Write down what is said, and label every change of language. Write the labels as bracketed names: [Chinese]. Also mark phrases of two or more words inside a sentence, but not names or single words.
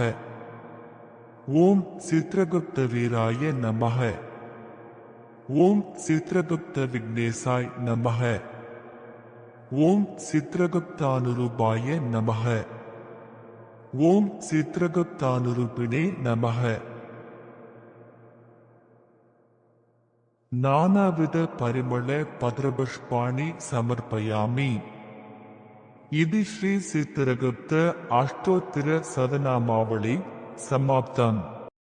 [Sanskrit] ॐ चित्रगुप्त वीराय नमः. ॐ चित्रगुप्त विघ्नेशाय नमः. ॐ चित्रगुप्तानुरूपाय नमः. ॐ चित्रगुप्तानुरूपिणे नमः. ನಾನಾವಿಧ ಪರಿಮಳ ಪತ್ರಪುಷ್ಪಾಣಿ ಸಮರ್ಪಯಾಮಿ. ಇದು ಶ್ರೀ ಚಿತ್ರಗುಪ್ತ ಅಷ್ಟೋತ್ತರ ಸಹಸ್ರನಾಮಾವಳಿ ಸಮಾಪ್ತಂ.